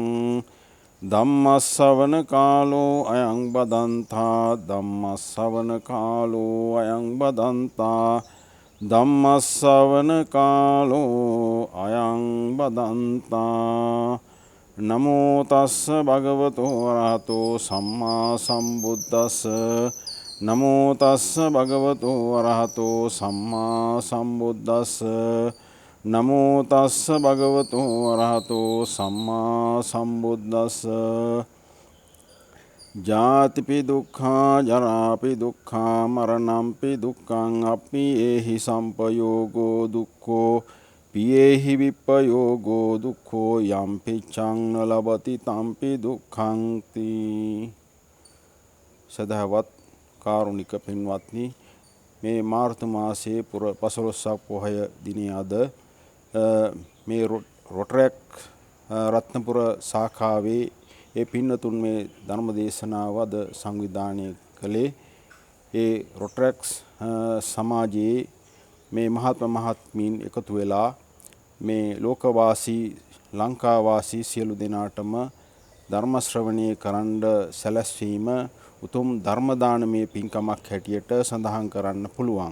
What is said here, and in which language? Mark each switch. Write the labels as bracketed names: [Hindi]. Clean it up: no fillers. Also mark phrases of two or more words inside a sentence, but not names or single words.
[Pali] धम्मश्रवण कालो अयं बदन्ता धम्मश्रवण कालो अयं बदन्ता धम्मश्रवण कालो अयं बदन्ता नमो तस्स भगवतो अरहतो सम्मा सम्बुद्धस्स नमो तस्स भगवतो अरहतो सम्मा सम्बुद्धस्स नमो तस्स भगवतो अरहतो सम्मा सम्बुद्धस्स जातिपि दुःखा जरापि दुःखा मरणंपि दुःखं अपि एहि संपयोगो दुःखो पियेहि विपयोगो दुःखो यम्पि चं न लभति तम्पि दुःखं ति सदावत कारुणिक [Sinhala] පින්වත්නි මේ මාර්තු මාසයේ පුර 15ක් පොහොය දිනේ අද මේ රොටරැක් රත්නපුර ශාඛාවේ ඒ පින්නතුන් මේ ධර්ම දේශනාව අද සංවිධානය කළේ ඒ රොටරැක්ස් සමාජයේ මේ මහත්ම මහත්මීන් එකතු වෙලා මේ ලෝකවාසී ලංකාවාසී සියලු දෙනාටම ධර්ම ශ්‍රවණය කරන්න සැලැස්වීම උතුම් ධර්ම දානමය පින්කමක් හැටියට සඳහන් කරන්න පුළුවන්.